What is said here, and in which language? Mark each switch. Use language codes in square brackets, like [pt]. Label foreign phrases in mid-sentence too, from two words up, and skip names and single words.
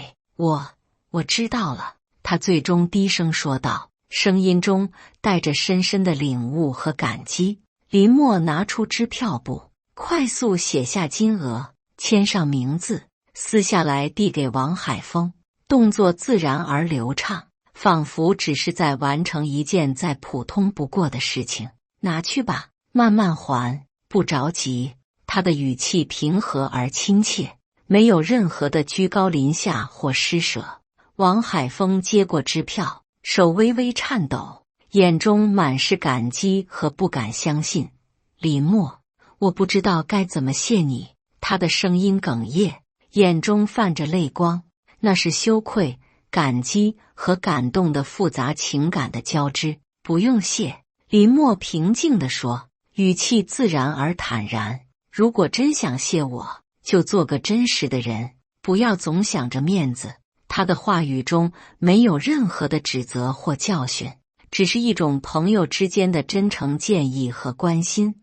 [zh] 我知道了，他最終低聲說道，聲音中帶着深深的領悟和感激。林默拿出支票簿，快速寫下金額，簽上名字，撕下來遞給王海峰，動作自然而流暢，仿佛只是在完成一件再普通不過的事情。拿去吧，慢慢還，不着急。他的語氣平和而親切，沒有任何的居高臨下或施捨。王海峰接過支票，手微微顫抖，眼中滿是感激和不敢相信。林默，我不知道該怎麼謝你。他的聲音哽咽，眼中泛着淚光，那是羞愧、感激和感動的複雜情感的交織。不用謝。林默平靜地說，語氣自然而坦然。如果真想謝我，就做個真實的人，不要總想着面子。他的話語中沒有任何的指責或教訓，只是一種朋友之間的真誠建議和關心。